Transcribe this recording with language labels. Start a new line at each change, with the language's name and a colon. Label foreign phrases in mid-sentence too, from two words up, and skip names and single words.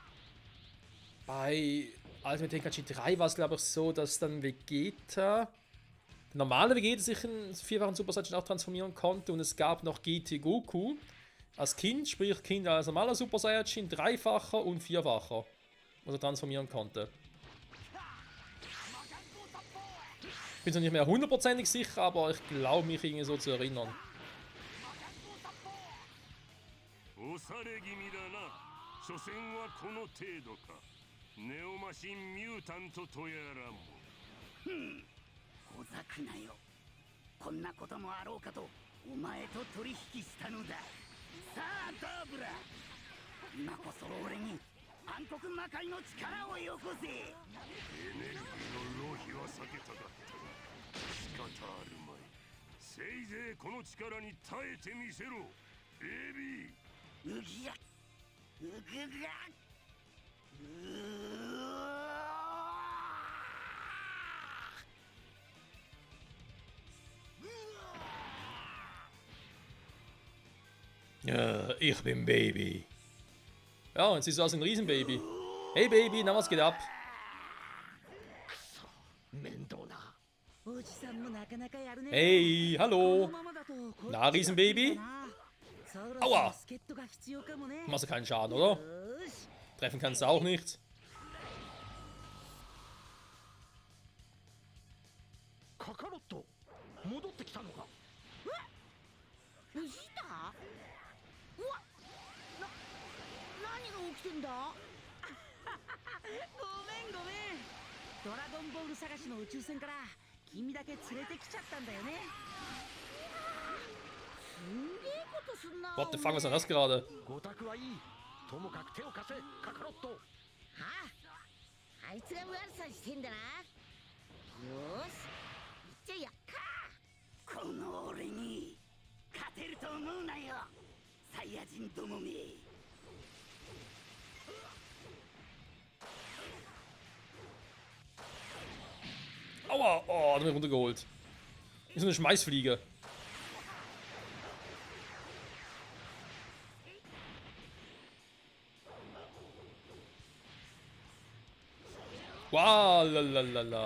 German: Bei Ultimate Tenkaichi 3 war es glaube ich so, dass dann Vegeta, der normale Vegeta sich in vierfachen Super Saiyan auch transformieren konnte und es gab noch GT Goku als Kind, sprich Kind als normaler Super Saiyan, dreifacher und vierfacher, was er transformieren konnte. Ich bin zwar nicht mehr hundertprozentig sicher, aber ich glaube mich irgendwie so zu erinnern.
Japanese: 恐れ気味だな。所詮はこの程度か。ネオマシンミュータントとやらも。小ざくなよ。こんなこともあろうかとお前と取引したのだ。さあダーブラ、今こそ俺に暗黒魔界の力をよこせ。エネルギーの浪費は避けたかったが仕方あるまい。せいぜいこの力に耐えてみせろ、エビー。うぎゃうぐが
German: Ich bin Baby. Ja, jetzt sieht so aus wie ein Riesenbaby. Hey Baby, na was geht ab?
Japanese: 面倒な。おじさんもなかなかやるね。
German: Hey,
Japanese: この
German: hallo.
Japanese: ままだとこっち
German: Na, Riesenbaby?
Japanese: そろそろ
German: Aua.
Japanese: 助っ人が必要かもね。
German: Machst du keinen Schaden, oder?
Japanese: よーし。
German: Treffen kannst du auch nicht.
Japanese: カカロット戻ってきたのか。藤田？うわ、何が起きてんだ？ごめんごめん。ドラゴンボール探しの宇宙船から君だけ連れてきちゃったんだよね。すんげえことすんな。
English: What the fuck,
German: was war das gerade?
Japanese: ごたくはいい。ともかく手を貸せ、カカロット。はあ、あいつが悪さしてんだな。よーし、行っちゃやっか。この俺に勝てると思うなよ、サイヤ人どもめ。
German: Aua, oh, hat mich runtergeholt. Wie so eine Schmeißfliege. Wow, lalalala.